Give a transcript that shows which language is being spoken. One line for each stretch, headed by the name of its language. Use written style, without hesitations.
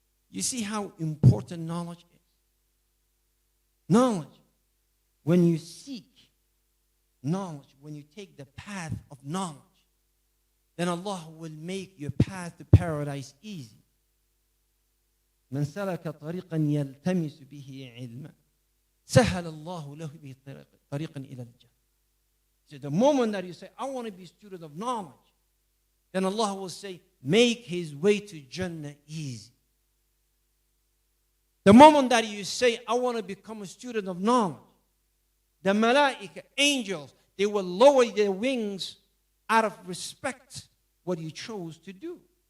English: You see how important knowledge is? Knowledge. When you seek knowledge, when you take the path of knowledge, then Allah will make your path to paradise easy.
Arabic: من سلك طريقا يلتمس به علما سهل الله له به طريقا إلى الجنة.
English: So the moment that you say, I want to be a student of knowledge, then Allah will say, make his way to Jannah easy. The moment that you say, I want to become a student of knowledge, the malaika, angels, they will lower their wings out of respect what you chose to do.